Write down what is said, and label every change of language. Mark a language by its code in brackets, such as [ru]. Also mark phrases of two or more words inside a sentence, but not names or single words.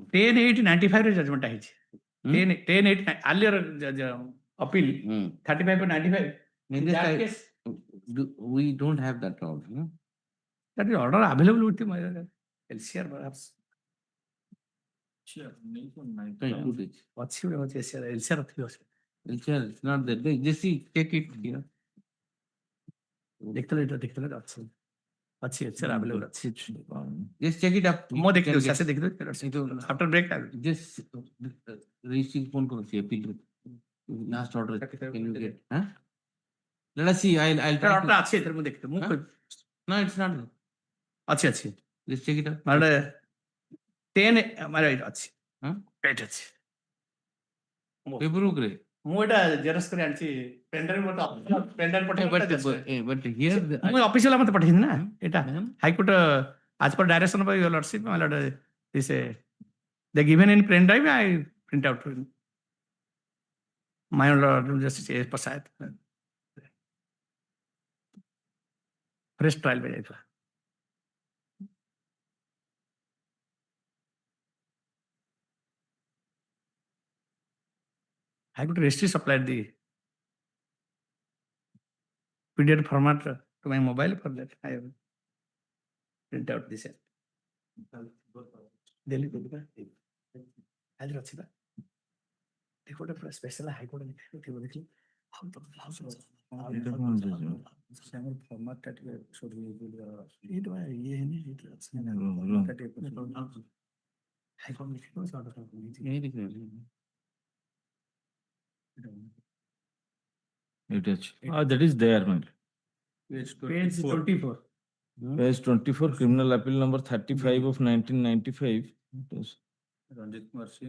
[en] 10,895 ରେ judgment ହେଇଛି। 10,8 earlier appeal 35 or 95. In This that I- case, we don't have that order. No? that is order available with the LCR perhaps. Sure. Fine, put it. [or] ଅଛି ଗୋଟେ ଅଛି LCR ଥିବ ସେ। [en] LCR, it's not there. Just see, check it here. [or] ଦେଖିଥିଲେ ଏଇଟା ଅଛି। ଅଛି LCR available ଅଛି। [en] Just check it up. [or] ମୁଁ ଦେଖିଦେବି [en] Can get- [or] ସେ ଦେଖିଦେବି [en] after break Just registering phone call appeal. Last order. Can you get? Huh? Let us see. I'll try order to. [or] ଅଛି ଏଥିରେ ମୁଁ ଦେଖିଦେବି ମୁଁ [en] Huh? No, it's not there. [or] ଅଛି [en] Just check it out. [or] ମାନେ 10 ମାନେ ଅଛି Huh? ଏଇଟା ଅଛି [en] Paperwork ରେ. [or] ମୁଁ ଏଇଟା ଜେରକ୍ସ କରି ଆଣିଛି ପେଣ୍ଡ୍ରାଇଭ ମତେ ପେଣ୍ଡ୍ରାଇଭ ପଠେଇ [en] But here [or] ମୁଁ ଅଫିସିଆଲ ମତେ ପଠେଇଛନ୍ତି ନା ଏଇଟା ହାଇକୋର୍ଟ [en] as per direction by your lordship, my lord, this they given in pen drive, I print out my lord justice A Prasad. Fresh trial by ଯାଇଥିଲା। High Court registry supplied the PDF format to my mobile for that. I have print out this. [or] Delhi ଆଜି ଅଛି ବା ଦେଖ ଗୋଟେ ପୁରା [en] special high court [or] ଥିବ ଦେଖିଲି ଫର୍ମାଟ ଟା ଟିକେ ସରି ଏଇଟା ଇଏ ହେଇନି ହାଇକୋର୍ଟ ଲେଖିବ [en] That is there, man. page 24. Page 24, criminal appeal number 35 of 1995. It was Ranjit Kumar Singh.